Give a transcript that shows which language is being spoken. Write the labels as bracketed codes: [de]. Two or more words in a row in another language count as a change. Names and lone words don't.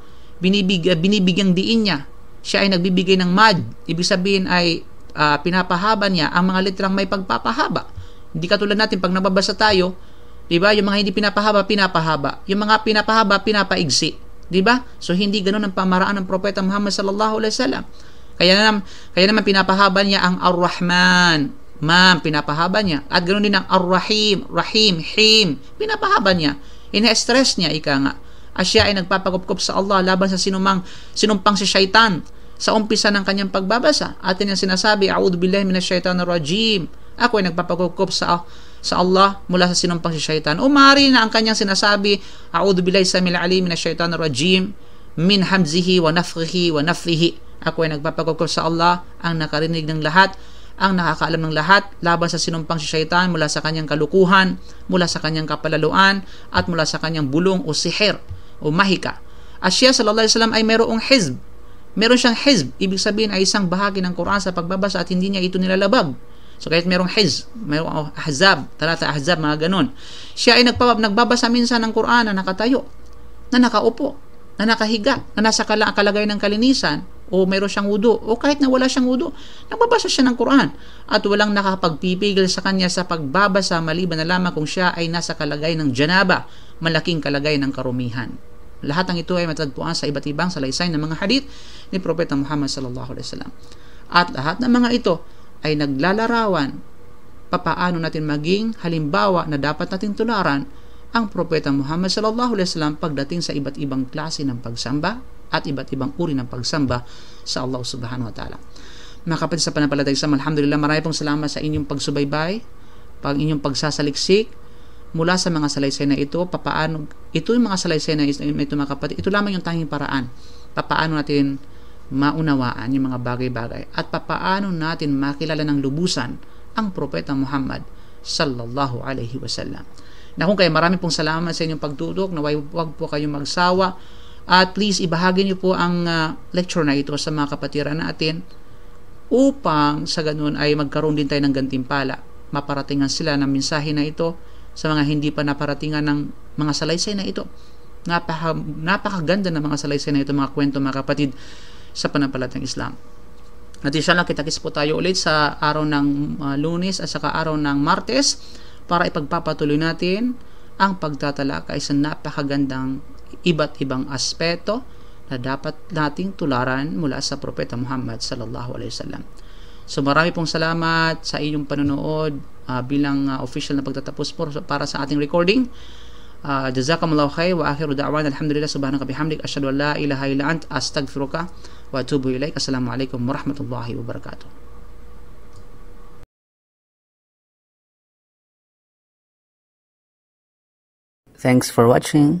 [tl] Binibigyang diin niya. Siya ay nagbibigay ng mad. Ibig sabihin ay pinapahaba niya ang mga litrang may pagpapahaba. Hindi katulad natin pag nababasa tayo, 'di ba? Yung mga hindi pinapahaba. Yung mga pinapahaba, pinapaigsi, 'di ba? So hindi ganoon ang pamaraan ng Propeta Muhammad [ar] صلى الله عليه وسلم. [tl] Kaya naman pinapahaba niya ang Ar-Rahman, pinapahaba niya. At ganoon din ang Ar-Rahim, Him, pinapahaba niya. Ina-stress niya ika nga. Asya ay nagpapagupkup sa Allah laban sa sinumpang si Shaitan sa umpisa ng kanyang pagbabasa. Atin yung sinasabi, [ar] أعوذ بالله من الشيطان الرجيم. [tl] Ako ay nagpapagupkup sa Allah mula sa sinumpang si Shaitan. O maaari na ang kanyang sinasabi, [ar] أعوذ بالله السميع العليم من الشيطان الرجيم من همزه ونفثه ونفثه wa nafthihi. [tl] Ako ay nagpapagupkup sa Allah, ang nakarinig ng lahat, ang nakakaalam ng lahat laban sa sinumpang si Shaitan mula sa kanyang kalukuhan, mula sa kanyang kapalaluan, at mula sa kanyang bulong o sihir o mahika. At siya [ar] صلى الله عليه وسلم [tl] ay mayroong hizb. Meron siyang hizb, ibig sabihin ay isang bahagi ng Quran sa pagbabasa at hindi niya ito nilalabag. So kahit merong hizb, merong ahzab, talata ahzab, mga ganun. Siya ay nagbabasa minsan ng Quran na nakatayo, na nakaupo, na nakahiga, na nasa kalagayan ng kalinisan, o mayroon siyang wudu, o kahit na wala siyang wudu, nagbabasa siya ng Quran at walang nakapagpipigil sa kanya sa pagbabasa maliban na lamang kung siya ay nasa kalagayan ng janaba, malaking kalagayan ng karumihan. Lahat ng ito ay matagpuan sa iba't ibang salaysay ng mga hadith ni Propeta Muhammad [ar] صلى الله عليه وسلم. [tl] At lahat ng mga ito ay naglalarawan papaano natin maging halimbawa na dapat nating tularan ang Propeta Muhammad [ar] صلى الله عليه وسلم [tl] pagdating sa iba't ibang klase ng pagsamba at iba't ibang uri ng pagsamba sa Allah [ar] سبحانه وتعالى. [tl] Mga kapatid sa pananampalatayang Islam, alhamdulillah, marami pong salamat sa inyong pagsubaybay, inyong pagsasaliksik mula sa mga salaysay na ito. Papaano ito yung mga salaysay na ito, mga kapatid, ito lamang yung tanging paraan papaano natin maunawaan yung mga bagay-bagay at papaano natin makilala ng lubusan ang Propeta Muhammad [ar] صلى الله عليه وسلم. [tl] Na kung kaya marami pong salamat sa inyong pagtutok, na huwag po kayong magsawa at please ibahagi niyo po ang lecture na ito sa mga kapatiran natin upang sa ganun ay magkaroon din tayo ng gantimpala, maparatingan sila ng mensahe na ito sa mga hindi pa naparatingan ng mga salaysay na ito. Napakaganda ng mga salaysay na ito, mga kwento, mga kapatid sa pananampalatayang Islam. At inshallah, kita-kits po tayo ulit sa araw ng Lunes at saka araw ng Martes para ipagpapatuloy natin ang pagtatalakay sa napakagandang iba't ibang aspeto na dapat nating tularan mula sa Propeta Muhammad [ar] صلى الله عليه وسلم. [tl] So marami pong salamat sa inyong panonood bilang official na pagtatapos po para sa ating recording. [ar] جزاكم الله خير وآخر دعوانا الحمد لله سبحانك بحمدك أشهد أن لا إله إلا أنت أستغفرك وأتوب إليك. السلام عليكم ورحمة الله وبركاته. [en] Thanks for watching.